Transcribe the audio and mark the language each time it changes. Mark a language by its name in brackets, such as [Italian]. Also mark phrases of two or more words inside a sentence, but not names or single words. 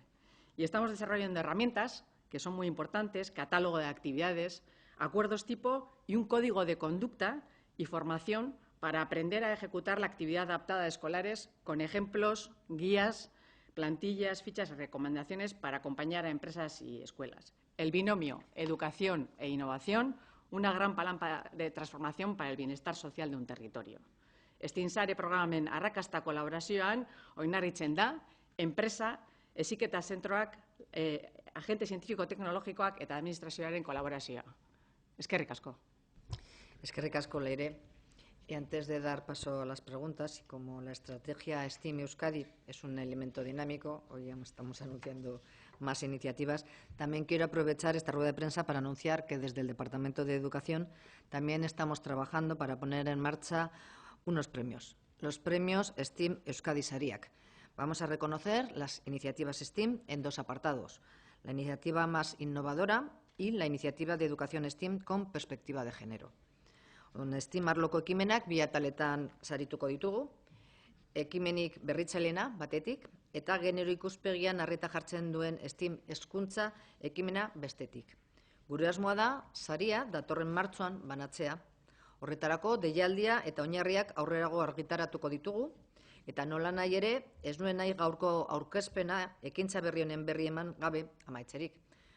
[Spanish] Y estamos desarrollando herramientas que son muy importantes, catálogo de actividades, acuerdos tipo y un código de conducta y formación para aprender a ejecutar la actividad adaptada de escolares con ejemplos, guías, plantillas, fichas y recomendaciones para acompañar a empresas y escuelas. El binomio educación e innovación, una gran palanca de transformación para el bienestar social de un territorio. [Basque] STEAMSare programen arrakasta kolaborazioan oinarritzen da, enpresa, heziketa zentroak, agente zientifiko-teknologikoak eta administrazioaren kolaborazioa. Eskerrik asko. Eskerrik asko, Leire. [Spanish] Y antes de dar paso a las preguntas, y como la estrategia STEAM Euskadi es un elemento dinámico, hoy ya estamos anunciando más iniciativas, también quiero aprovechar esta rueda de prensa para anunciar que desde el Departamento de Educación también estamos trabajando para poner en marcha unos premios, los premios STEAM Euskadi Sariak. Vamos a reconocer las iniciativas STEAM en 2 apartados, la iniciativa más innovadora y la iniciativa de educación STEAM con perspectiva de género. [Basque] STEAM arloko ekimenak 2 ataletan sarituko ditugu, ekimenik berritzailena batetik eta genero ikuspegian arreta jartzen duen STEAM hezkuntza ekimena bestetik. Gure asmoa da saria datorren martxoan banatzea. Horretarako deialdia eta oinarriak aurrerago argitaratuko ditugu, eta nola nahi ere, ez nuen nahi gaurko aurkezpena ekintza berri honen berri eman gabe amaitzerik.